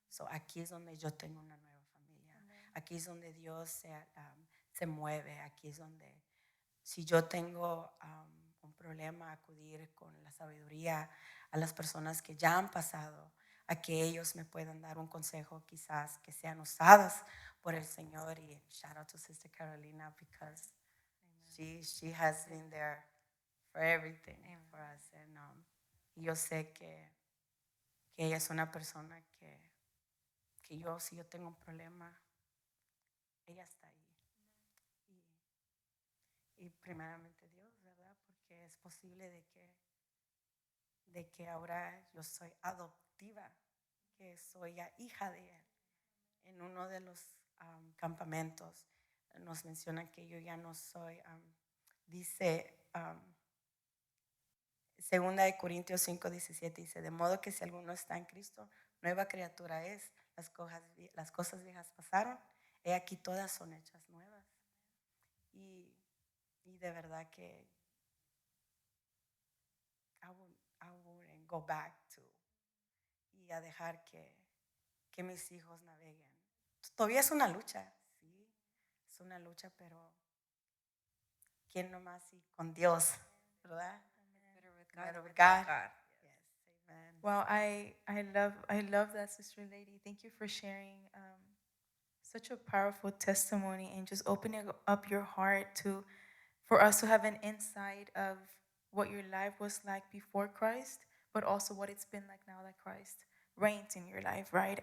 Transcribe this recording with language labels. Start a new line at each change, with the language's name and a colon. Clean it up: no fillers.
Spanish: Aquí es donde yo tengo una nueva familia. Aquí es donde Dios se mueve. Aquí es donde, si yo tengo un problema, acudir con la sabiduría a las personas que ya han pasado, a que ellos me puedan dar un consejo quizás que sean usadas por el Señor.
English: Y shout out to Sister Carolina because she has been there for everything for us.
Spanish: Y yo sé que ella es una persona que si yo tengo un problema, ella está ahí. Y primeramente Dios, ¿verdad? Porque es posible de que ahora yo soy adoptiva, que soy hija de Él. En uno de los campamentos nos mencionan que yo ya no soy, dice, Segunda de Corintios 5:17 dice, de modo que si alguno está en Cristo, nueva criatura es, las cosas viejas pasaron, he aquí todas son hechas nuevas. Y de verdad que
English: I wouldn't go back to
Spanish: y a dejar que mis hijos naveguen. Todavía es una lucha, sí, es una lucha, pero ¿quién nomás? Y con Dios, ¿verdad?
English: Better with God. Yes, amen. Wow, I love that, Sister Lady. Thank you for sharing such a powerful testimony and just opening up your heart to for us to have an insight of what your life was like before Christ, but also what it's been like now that Christ reigns in your life, right?